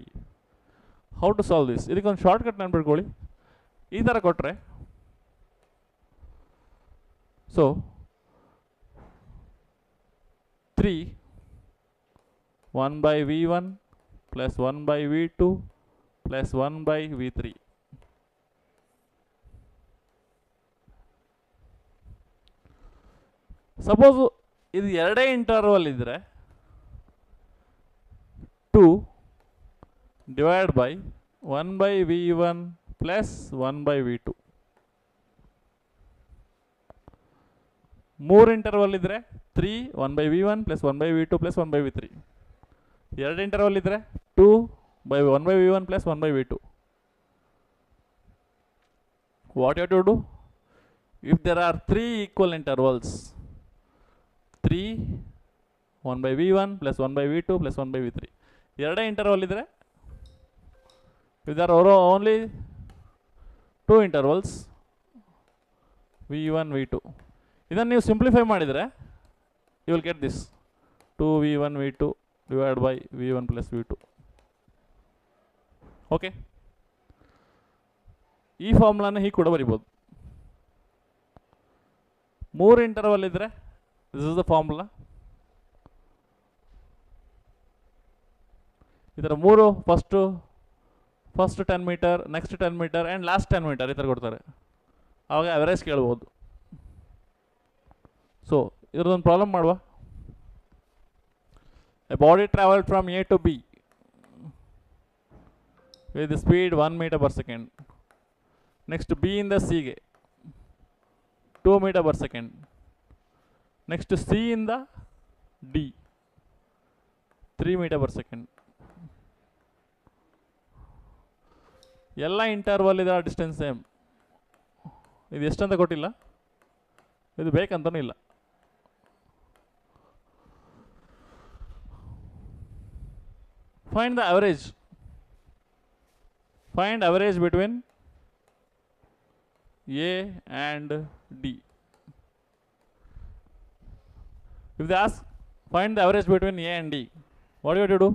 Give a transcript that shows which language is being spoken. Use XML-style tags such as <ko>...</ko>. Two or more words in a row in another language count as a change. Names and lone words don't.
<en>How to solve this?</en> <kn>ಇದಕ್ಕೊಂದು</kn> <en>short cut</en> <kn>ನೆನ್ಪಿಟ್ಕೊಳ್ಳಿ. ಈ ಥರ ಕೊಟ್ಟರೆ, ಸೊ 3</kn> <en>1 by v1 plus 1 by v2 plus 1 by v3.</en> <kn>ಸಪೋಸ್ ಇದು 2 ಇಂಟರ್ವಲ್ ಇದ್ರೆ</kn> <en>2 divided by 1 by v1 plus 1 by v2.</en> <kn>3 ಇಂಟರ್ವಲ್ ಇದ್ದರೆ 3</kn> <en>1 by v1 plus 1 by v2 plus 1 by v3.</en> <kn>2 ಇಂಟರ್ವಲ್ ಇದ್ದರೆ</kn> <en>2 by 1 by v1 plus 1 by v2. What you have to do? If there are 3 equal intervals, 3 1 by v1 plus 1 by v2 plus 1 by v3.</en> <kn>2 ಇಂಟರ್ವಲ್ ಇದ್ದರೆ,</kn> <en>if there are only 2 intervals, v1 v2.</en> <kn>ಇದನ್ನು ನೀವು ಸಿಂಪ್ಲಿಫೈ ಮಾಡಿದರೆ</kn> <en>you will get this 2v1 v2 divided by v1 plus v2.</en> <kn>ಓಕೆ, ಈ ಫಾರ್ಮುಲಾನ ಹೀಗೆ ಕೂಡ ಬರಿಬೋದು. 3 ಇಂಟರ್ವಲ್ ಇದ್ದರೆ</kn> <en>this is the formula.</en> <kn>ಈ ಥರ</kn> <en>3 first 10 meter, next 10 meter and last 10 meter</en> <kn>ಈ ಥರ ಕೊಡ್ತಾರೆ. ಆವಾಗ ಅವರೇಜ್ ಕೇಳ್ಬೋದು. ಸೊ ಇದ್ರದ್ದೊಂದು ಪ್ರಾಬ್ಲಮ್ ಮಾಡುವ.</kn> <en>a body travelled from A to B with speed 1 meter per second.</en> <kn>ನೆಕ್ಸ್ಟ್ ಬಿ ಇಂದ ಸಿಗೆ 2</kn> <en>meter per second.</en> <kn>ನೆಕ್ಸ್ಟ್ ಸಿ ಇಂದ ಡಿ 3</kn> <en>meter per second.</en> <kn>ಎಲ್ಲ ಇಂಟರ್ವಲ್ ಇದರ ಡಿಸ್ಟೆನ್ಸ್ ಸೇಮ್. ಇದು ಎಷ್ಟಂತ ಕೊಟ್ಟಿಲ್ಲ, ಇದು ಬೇಕಂತನೂ ಇಲ್ಲ.</kn> <en>Find the average. Find average between A and D. If they ask find the average between A and D, what do you have to do?</en>